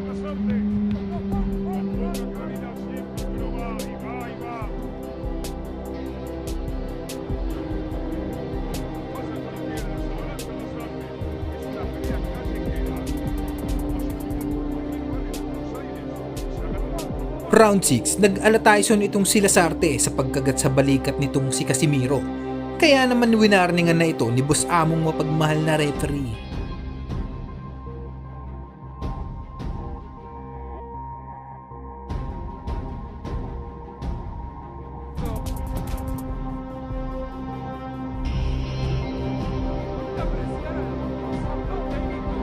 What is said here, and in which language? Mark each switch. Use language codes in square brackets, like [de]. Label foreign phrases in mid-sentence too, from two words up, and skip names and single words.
[es] Lasarte. Camina siempre, pero va y va y va. Pasa con izquierda, se adelanta Lasarte. Es una pelea callejera. [tl] Round 6, nag-alataison itong si Lasarte sa pagkagat sa balikat nitong si Casimiro. Kaya naman winarningan na ito ni boss among mapagmahal na referee. [es] La presión son dos técnicos.